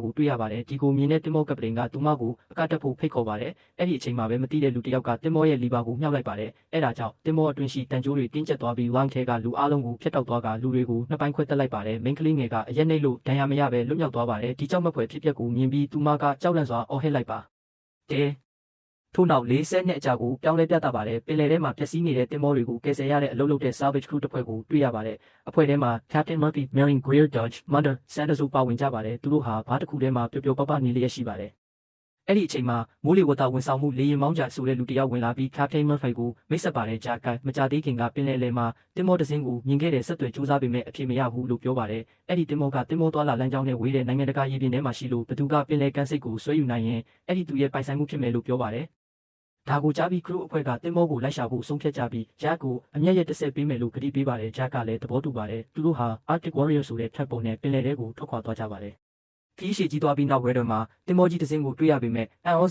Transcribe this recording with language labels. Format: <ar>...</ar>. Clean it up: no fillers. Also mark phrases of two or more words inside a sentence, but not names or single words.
<my>ကိုတွေ့ရပါတယ်ဒီကိုမြင်တဲ့တင်မောကပတိန်ကသူမကိုအကတက်ဖို့ဖိတ်ခေါ်ပါတယ်အဲ့ဒီအချိန်မှာပဲမသိတဲ့လူတစ်ယောက်ကတင်မောရဲ့လီဗာကိုမြှောက်လိုက်ပါတယ်အဲ့ဒါကြောင့်တင်မောအတွင်းရှိတန်ကြိုးတွေတင်းကျပ်သွားပြီးဝိုင်းထဲကလူအလုံးကိုဖျက်တောက်သွားကလူတွေကိုနှစ်ပိုင်းခွဲတက်လိုက်ပါတယ်မိန်းကလေးငယ်ကအရက်နှိပ်လို့ဒဏ်ရာမရပဲလွတ်မြောက်သွား ပါတယ်ဒီကြောင့်မဖွယ်ဖြစ်ပျက်ကိုမြင်ပြီးသူမကကြောက်လန့်စွာအော်ဟစ်လိုက်ပါတယ်ထို့နောက်40နှစ်အကြာကိုပြောင်းလဲပြသပါတယ်ပင်လယ်ထဲမှာပျက်စီးနေတဲ့တင်မောတွေကိုကယ်ဆယ်ရတဲ့အလုပ်လုပ်တဲ့</my> <en>salvage crew</en> <my>တစ်ဖွဲ့ကိုတွေ့ရပါတယ်အဖွဲ့ထဲမှာ Captain Murphy, Marion Greer Dodge, Mother Sanders တို့ပါဝင်ကြပါတယ်သူတို့ဟာဘားတစ်ခုထဲမှာပျော်ပျော်ပါးပါးနေလျက်ရှိပါတယ်အဲ့ဒီအချိန်မှာမိုးလေဝသဝန်ဆောင်မှုလေရင်မောင်းကြဆိုတဲ့လူတစ်ယောက်ဝင်လာပြီး Captain Murphy ကိုမိတ်ဆက် ပါတယ်ဂျာကမကြသေးခင်ကပင်လယ်လယ်မှာတင်မောတစ်စင်းကိုမြင်ခဲ့တဲ့ဆက်သွယ်စူးစမ်းပေမဲ့အဖြစ်မရဘူးလို့ပြောပါတယ်အဲ့ဒီတင်မောကတင်မောသွားလာလမ်းကြောင်းနဲ့ဝေးတဲ့နိုင်ငံတကာရေပြင်ထဲမှာရှိလို့ဘသူကပင်လယ်ကမ်းစိတ်ကိုဆွဲယူနိုင်ရင်အဲ့ဒီသူရဲ့ပိုင်ဆိုင်မှုဖြစ်မယ်လို့ပြောပါတယ်ဒါကိုကြားပြီးခရုအဖွဲ့ကတင်မောကိုလိုက်ရှာဖို့ဆုံးဖြတ်ကြပြီးဂျက်ကိုအမျက်ရတစ်ဆက်ပေးမယ်လို့ကတိပေးပါတယ်ဂျက်ကလည်းသဘောတူပါတယ်သူတို့ဟာ Arctic Warrior ဆိုတဲ့ထပ်ပုံနဲ့ပင်လယ်ထဲကိုထွက်ခွာသွားကြပါတယ်ခီးရှိကြီးသွားပြီးနောက်ဝဲတော်မှာတင်မောကြီးတစ်စင်းကိုတွေ့ရပေမဲ့အန်အောစ</my>